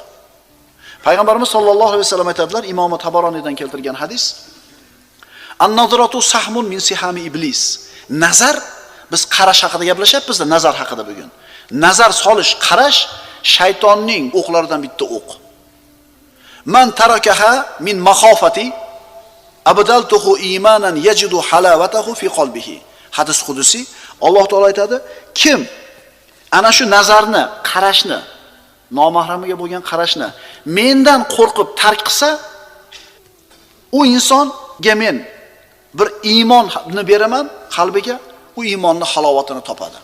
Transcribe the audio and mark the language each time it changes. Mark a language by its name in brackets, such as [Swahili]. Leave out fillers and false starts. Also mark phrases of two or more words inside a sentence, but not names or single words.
[Arabic] Payg'ambarimiz صلى الله عليه وسلم aytadilar, [Uzbek] Imom Tabaronidan keltirgan hadis: [Arabic] "النظرة سهم من سهام إبليس." [Uzbek] Nazar, biz qarash haqida gaplashyapmiz-da, nazar haqida bugun. Nazar solish, qarash shaytonning o'qlaridan bitta o'q. [Arabic] من تركها من مخافتي أبدلته إيمانا يجد حلاوته في قلبه. [Uzbek] Hadis qudusi. Alloh taolo aytadi, kim ana shu nazarni, qarashni, nomahramiga bo'lgan qarashni mendan qo'rqib tark qilsa, u insonga men bir iymonni beraman qalbiga, u iymonning halovatini topadi.